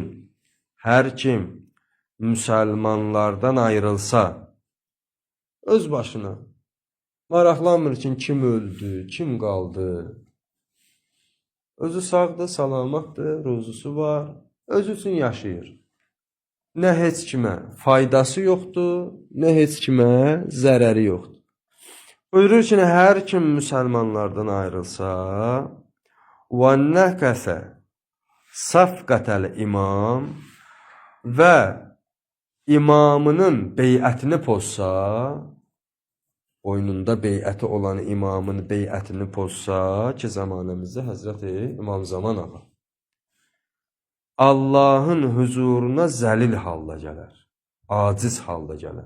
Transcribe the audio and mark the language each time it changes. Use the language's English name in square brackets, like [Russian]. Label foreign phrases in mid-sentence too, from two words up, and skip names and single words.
[Azerbaijani] Hər kim müsəlmanlardan ayrılsa, öz başına, maraqlanmır ki, kim öldü, kim qaldı. Özü sağdır, salamatdır, ruzusu var, özü üçün yaşayır. Nə heç kimə faydası yoxdur, nə heç kimə zərəri yoxdur. Buyurur ki, hər kim müsəlmanlardan ayrılsa, [Arabic] وَنَّكَسَ صَفْقَةَ الْإِمَامِ [Azerbaijani] və imamının beyətini pozsa, boynunda beyəti olan imamın beyətini pozsa, ki, zamanımızda Həzrəti İmam Zaman ağa, Allahın huzuruna zəlil halda gələr, aciz halda gələr.